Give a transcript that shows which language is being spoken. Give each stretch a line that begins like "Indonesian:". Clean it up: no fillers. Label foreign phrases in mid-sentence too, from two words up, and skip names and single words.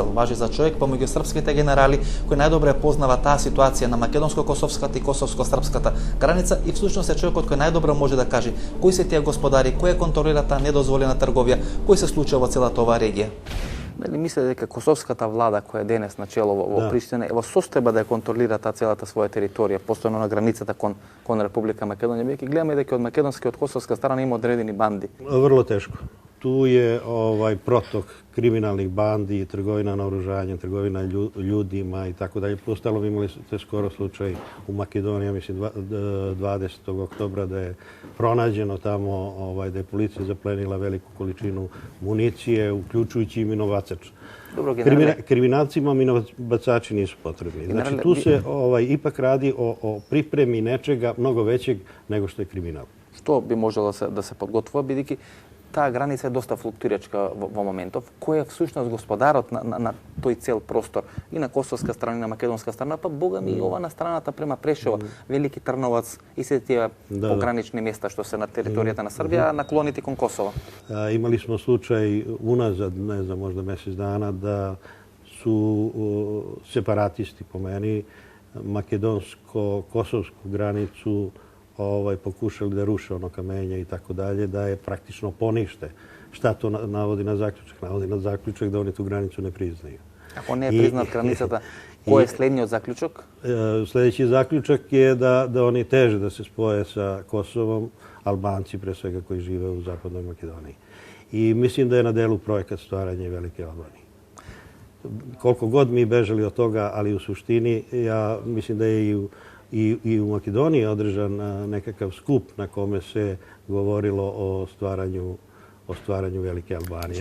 Macedonian: Важи за човек помеѓу српските генерали кој најдобро познава таа ситуација на македонско-косовската и косовско-српската граница и всушност е човекот кој најдобро може да каже кои се тие господари, кој контролира таа недозволена трговија, кој се случува во целата оваа регија. Дали мислите дека косовската влада која е денес на чело во Приштина е во состојба да ја контролира таа целата своја територија, постојано на границата кон Република Македонија? Веќе гледаме дека од македонска и од косовска страна има одредени банди.
Serbian: Врло тешко. Tu je protok kriminalnih bandi, trgovina naoružanjem, trgovina ljudima i tako dalje. Postalo imali ste skoro slučaj u Makedoniji, mislim 20. oktobra da je pronađeno tamo da je policija zaplenila veliku količinu municije, uključujući i minobacač. Kriminalcima minobacači nisu potrebni. Znači tu se ipak radi o pripremi nečega mnogo većeg nego što je kriminal.
Macedonian: Што би можело да се подготвува, бидејќи таа граница е доста флуктуирачка во моментов. Кој е всушност господарот на тој цел простор и на косовска страна и на македонска страна, па бога ми и ова на страната према Прешево, Велики Трновац и се тие погранични места што се на територијата на Србија, наклонети кон Косово.
Serbian: Имали smo slučaj unazad, ne znam, možda mjesec dana, da su separatisti po meni makedonsko-kosovsku granicu pokušali da ruše ono kamenje i tako dalje, da je praktično ponište. Šta to navodi na zaključak? Navodi na zaključak da oni tu granicu ne priznaju.
Macedonian: Ako ne je priznat granicата, кој е следниот заклучок?
Serbian: Sledeći zaključak je da oni teže da se spoje sa Kosovom, Albanci pre svega koji žive u zapadnoj Makedoniji. I mislim da je na delu projekat stvaranja Velike Albanije. Koliko god mi bežali od toga, ali u suštini ja mislim da je i i u Makedoniji je održan nekakav skup na kome se govorilo o stvaranju Velike Albanije.